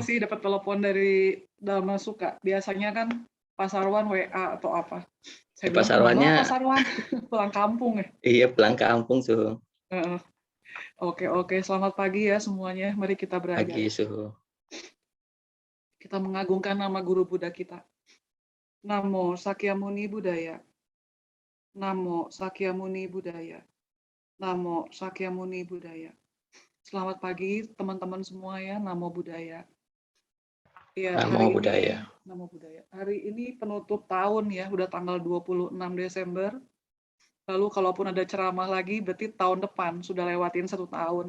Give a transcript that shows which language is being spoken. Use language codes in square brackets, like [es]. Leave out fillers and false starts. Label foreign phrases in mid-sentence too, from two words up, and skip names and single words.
[id] sih dapat telepon dari Dharma Suka. Biasanya kan Pak Sarwan WA atau apa. Saya Pak bilang kemana Pak Sarwannya, Sarwan? Pulang kampung ya. iya pulang kampung, Suhu. Heeh. Oke, selamat pagi ya semuanya. Mari kita belajar. Pagi, Suhu. Kita mengagungkan nama guru Buddha kita. [pi] Namo Sakyamuni Buddhaya. Namo Sakyamuni Buddhaya. Namo Sakyamuni Buddhaya. [id] Selamat pagi teman-teman semua ya, [pi] Namo Buddhaya. [id] Ya, [pi] Namo Buddhaya. Namo Buddhaya. [id] Hari ini penutup tahun ya, udah tanggal 26 Desember. Lalu kalaupun ada ceramah lagi, berarti tahun depan sudah lewatin 1 tahun.